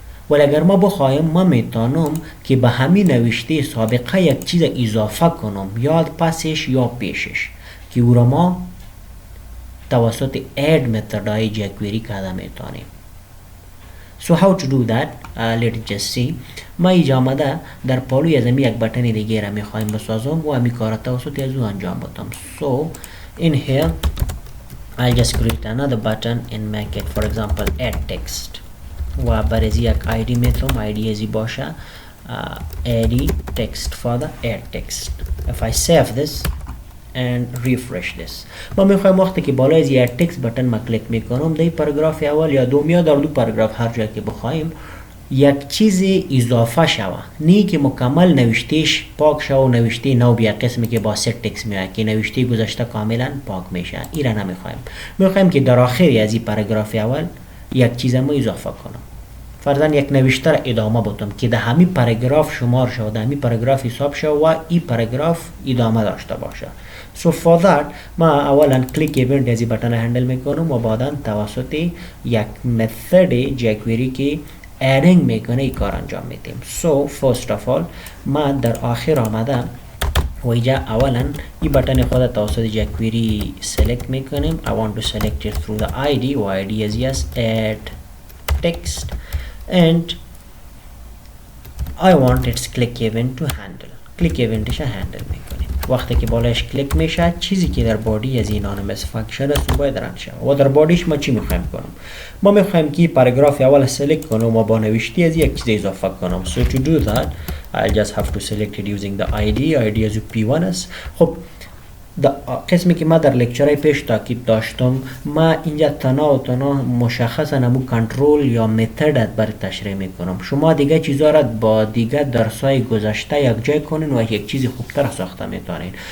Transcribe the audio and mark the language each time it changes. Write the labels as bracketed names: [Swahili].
[Persian] ولی اگر ما بخوایم ما میتونم که به همین نوشته سابقه یک چیز اضافه کنم یا پسش یا پیشش که او را ما توسط add متدای jQuery کرده میتونیم. [English] So how to do that? Let's just see. [Persian] ما اینجا آمده در پالوی از یک بٹن دیگه را میخوایم بسازم و همی کار توسط از او انجام بدم. [English] So in here I'll just create another button and make it for example add text [Persian] و برای یک ID میتونم ID ازی باشه [English] add text for the add text. If I save this and refresh this [Persian] ما میخوایم وقتی که بالای از یک تکست بٹن ما کلیک میکنم در پاراگراف اول یا دوم یا در دو پاراگراف هر جایی که بخوایم یک چیز اضافه شوه، نه که مکمل نوشتهش پاک شوه و نوشته نو بیا قسمی که با ست تکست میاد که نوشته گذشته کاملا پاک میشه. این را نمیخوایم. میخوایم که در آخری از این پاراگراف اول یک چیز ما اضافه کنم. فرضاً یک نوشته را ادامه بدم که در همین پاراگراف شمار شود، در همین پاراگراف حساب شود و این پاراگراف ادامه داشته باشه. [English] So for that [Persian] ما اولا کلیک ایونت از این بٹن هندل میکنم و بعدا توسط یک متد jQuery که adding میکنه این کار انجام میدیم. [English] So first of all [Persian] ما در آخر آمده و اینجا اولا این بٹن خود توسط jQuery select میکنیم. [English] I want to select it through the ID و ID is yes add text and I want its click event to handle. [Persian] click eventش هندل میکنیم. وقتی که بالایش کلیک میشه چیزی که در بادی از این anonymous فانکشن است باید رن شود و در بادیش ما چی میخوایم کنم؟ ما میخوایم که پاراگراف اول سلکت کنم و با نوشته از یک چیز اضافه کنم. [English] So to do that I'll just have to select it using the ID [Persian] از P1 است. خب قسمی که ما در لکچرهای پیش تاکید داشتم ما اینجا تنها و تنها مشخصا همون کنترل یا متد بر تشریح میکنم. شما دیگه چیزا را با دیگه درسای گذشته یک جای کنین و یک چیز خوبتر ساخته میتونین.